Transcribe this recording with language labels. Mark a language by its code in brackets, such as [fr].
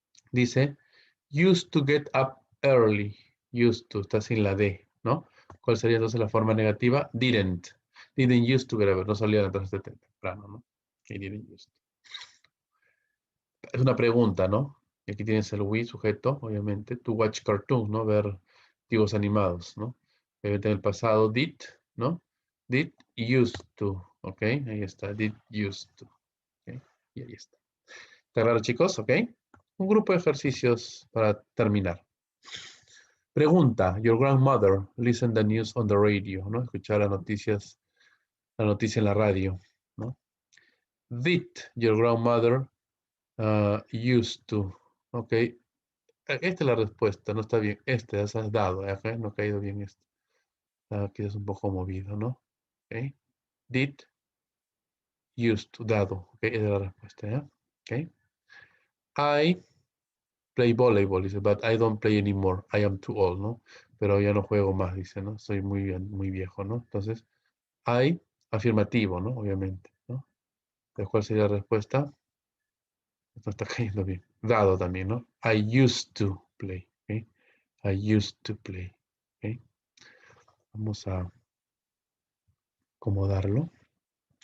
[en] Dice, used to get up early. [es] Used to, está sin la D, ¿no? ¿Cuál sería entonces la forma negativa? Didn't. Didn't used to get up. No solía levantarse temprano, ¿no? Okay, didn't used to. Es una pregunta, ¿no? Y aquí tienes el we, sujeto, obviamente. To watch cartoons, ¿no? Ver dibujos animados, ¿no? Obviamente en el pasado, did, ¿no? Did used to, ¿ok? Ahí está, did used to. ¿Ok? Y ahí está. ¿Está claro, chicos? ¿Ok? Un grupo de ejercicios para terminar. Pregunta, [en] your grandmother listen the news on the radio, [es] ¿no? Escuchar las noticias, la noticia en la radio, ¿no? [en] Did your grandmother used to, ¿ok? [es] Esta es la respuesta, no está bien. Este has dado, ¿ok? No ha caído bien este. Quizás un poco movido, ¿no? ¿Ok? Did used to, dado, ¿ok? Esa es la respuesta, ¿ya? ¿Ok? [en] I play volleyball, dice, but I don't play anymore. I am too old, ¿no? [es] Pero ya no juego más, dice, ¿no? Soy muy viejo, ¿no? Entonces, I, afirmativo, ¿no? Obviamente, ¿no? Entonces, ¿cuál sería la respuesta? Esto está cayendo bien. Dado también, ¿no? [en] I used to play, [es] ¿ok? [en] I used to play, [es] ¿ok? Vamos a acomodarlo, ¿ok?